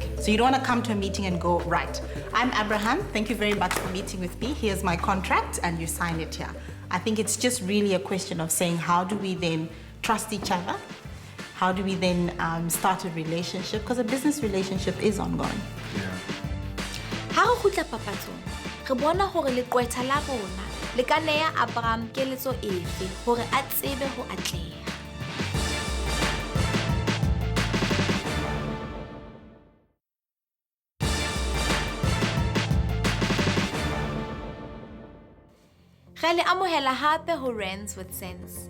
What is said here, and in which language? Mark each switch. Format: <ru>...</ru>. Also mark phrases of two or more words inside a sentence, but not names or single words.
<en>So you don't want to come to a meeting and go, right, I'm Abraham, thank you very much for meeting with me, here's my contract, and you sign it here. I think it's just really a question of saying, how do we then trust each other? How do we then start a relationship? Because a business relationship is ongoing.</en> <st>Ha re khutla papatsong, re bona hore leqwetha la rona le ka neya Abram keletso efe hore a tsebe ho atleha. Re le amohela hape ho Rands with Sense.</st>